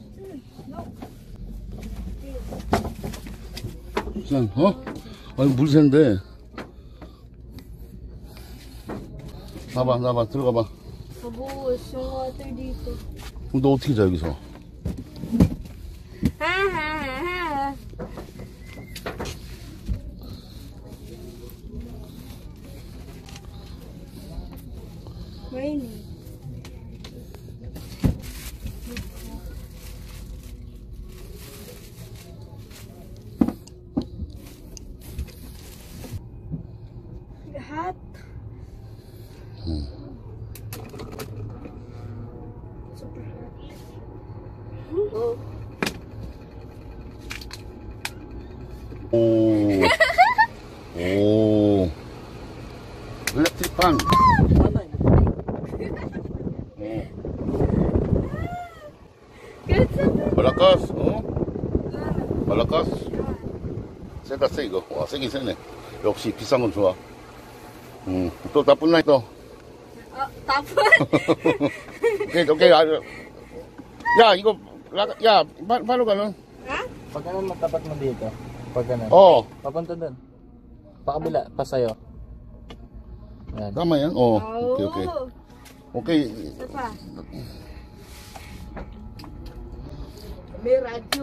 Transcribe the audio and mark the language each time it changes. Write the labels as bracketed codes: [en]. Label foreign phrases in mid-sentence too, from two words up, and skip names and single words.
[ko] 산, 어? 아니, 물샌데. 나봐, 들어가봐. [tl] Mabuhos yung water dito. [ko] 그럼 너 어떻게 자, 여기서? [en] Ha. Raining. Hot. Super hot. Oh. 오. [ko] 오. 일렉트릭 판. 말라카스, 어? 말라카스? 세다, 세, 이거. 와, 세긴 세네. 역시 비싼 건 좋아. 또 나쁜 날 또. [tl] Tapon. [ko] 오케이. 야, 이거, 야, [tl] paano ganun? Pag ganun magtapat mo dito. Pag ganun. Oh, Papunta dun. Pakabila, pa sa'yo. Yan. tama yan? Oh, okay. Okay. Isa pa. May radyo.